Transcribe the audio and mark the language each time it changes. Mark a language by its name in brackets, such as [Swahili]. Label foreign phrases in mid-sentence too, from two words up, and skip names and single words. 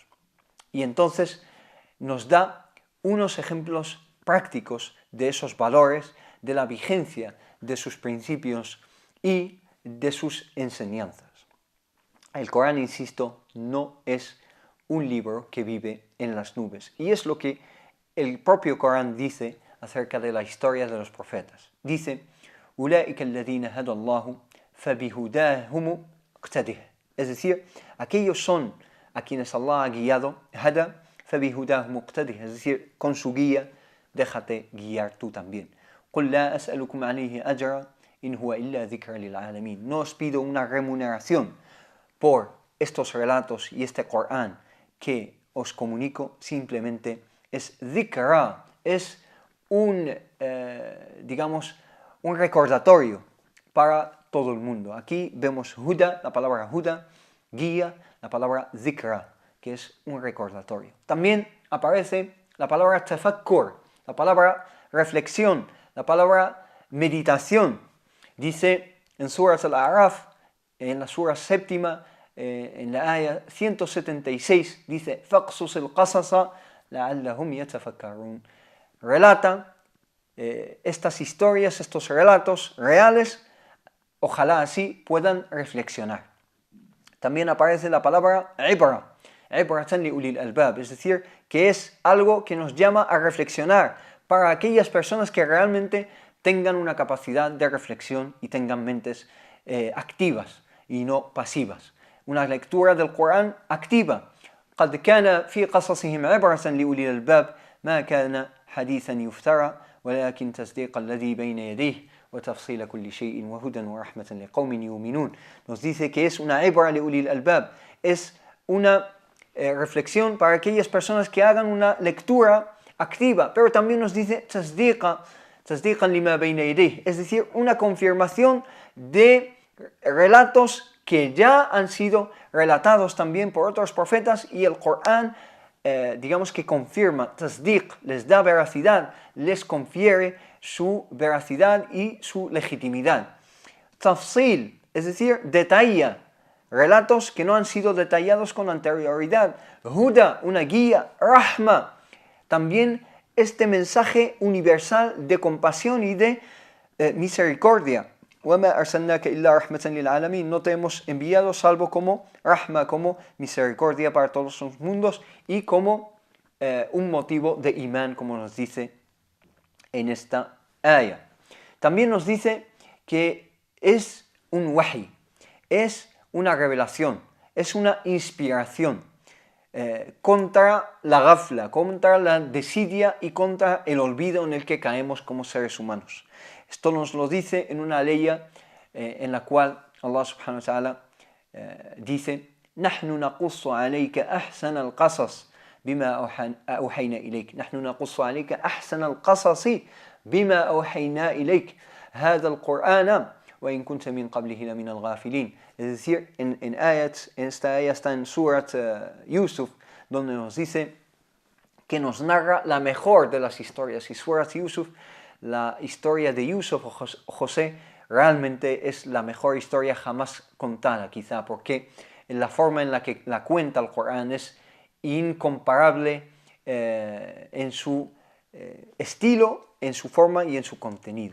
[Spanish] Y entonces nos da unos ejemplos prácticos de esos valores, de la vigencia de sus principios y de sus enseñanzas. El Corán, insisto, no es un libro que vive en las nubes. Y es lo que el propio Corán dice acerca de la historia de los profetas. Dice, [Arabic] أُولَٰئِكَ الَّذِينَ هَدَى اللَّهُ فَبِهُدَاهُمُ اقْتَدِهْ. [Spanish] Es decir, aquellos son a quienes Allah ha guiado, [Arabic] hada, فَبِهُدَاهُمُ اقْتَدِهْ. [Spanish] Es decir, con su guía, déjate guiar tú también. [Arabic] قُلْ لَا أَسْأَلُكُمْ عَلَيْهِ أَجْرًا إِنْ هُوَ إِلَّا ذِكْرٌ لِلْعَالَمِينَ. [Spanish] No os pido una remuneración por estos relatos y este Corán que os comunico, simplemente es dhikra, es digamos, un recordatorio para todo el mundo. Aquí vemos huda, la palabra huda, guía, la palabra dhikra, que es un recordatorio. También aparece la palabra tafakkur, la palabra reflexión, la palabra meditación. Dice en Surat al-A'raf, en la sura séptima, en la aya 176, dice [Arabic] فَقْصُصِ الْقَصَصَ لَعَلَّهُمْ يَتَفَكَّرُونَ. [Spanish] Relata estas historias, estos relatos reales, ojalá así puedan reflexionar. También aparece la palabra ibra, [Arabic] عبرة لأولي الألباب, [Spanish] es decir, que es algo que nos llama a reflexionar para aquellas personas que realmente tengan una capacidad de reflexión y tengan mentes activas y no pasivas. Una lectura del Corán activa. [Arabic] قد كان في قصصهم عبرة لأولي الألباب ما كان حديثا يفترى ولكن تصديق الذي بين يديه وتفصيل كل شيء وهدى ورحمة لقوم يؤمنون. [Spanish] Nos dice que es una ibra [Arabic] لأولي الألباب, [Spanish] es una reflexión para aquellas personas que hagan una lectura activa, pero también nos dice [Arabic] تصديقا لما بين يديه, [Spanish] es decir, una confirmación de relatos que ya han sido relatados también por otros profetas, y el Corán, digamos que confirma, tasdiq, les da veracidad, les confiere su veracidad y su legitimidad. Tafsil, es decir, detalla relatos que no han sido detallados con anterioridad. Huda, una guía. Rahma, también este mensaje universal de compasión y de misericordia. [Arabic] وَمَا أَرْسَلْنَاكَ إِلَّا رَحْمَةً لِلْعَالَمِينَ. [Spanish] No te hemos enviado salvo como rahma, como misericordia para todos los mundos, y como un motivo de imán, como nos dice en esta aya. También nos dice que es un wahi, es una revelación, es una inspiración contra la ghafla, contra la desidia y contra el olvido en el que caemos como seres humanos. Esto nos lo dice en una ley en la cual [Arabic] الله سبحانه وتعالى dice: نحن نقص عليك أحسن القصص بما أوحينا إليك نحن نقص عليك أحسن القصص بما أوحينا إليك هذا القرآن وإن كنت من قبله لمن الغافلين. [Spanish] Es decir, en esta ayat está en Surat Yusuf, donde nos dice que nos narra la mejor de las historias. Y Surat Yusuf, la historia de Yusuf o José, realmente es la mejor historia jamás contada, quizá, porque la forma en la que la cuenta el Corán es incomparable en su estilo, en su forma y en su contenido.